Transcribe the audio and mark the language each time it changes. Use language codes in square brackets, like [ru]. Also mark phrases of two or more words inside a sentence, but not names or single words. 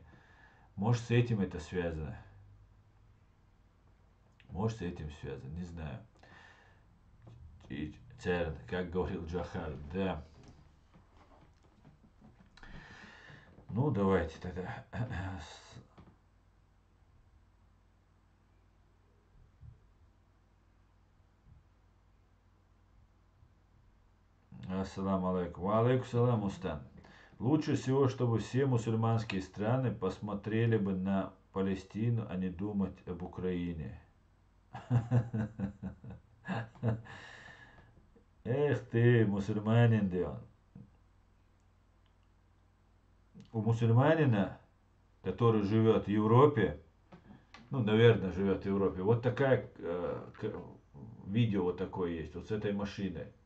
[ru] Может, с этим это связано. Может, с этим связано, не знаю. И ЦЕРН, как говорил Джохар, да. Ну, давайте тогда. [ar] السلام عليكم. وعليكم السلام, [ru] Устан. Лучше всего, чтобы все мусульманские страны посмотрели бы на Палестину, а не думать об Украине. Эх ты, мусульманин, да. У мусульманина, который живет в Европе, ну, наверное, живет в Европе, вот такая видео вот такое есть, вот с этой машиной.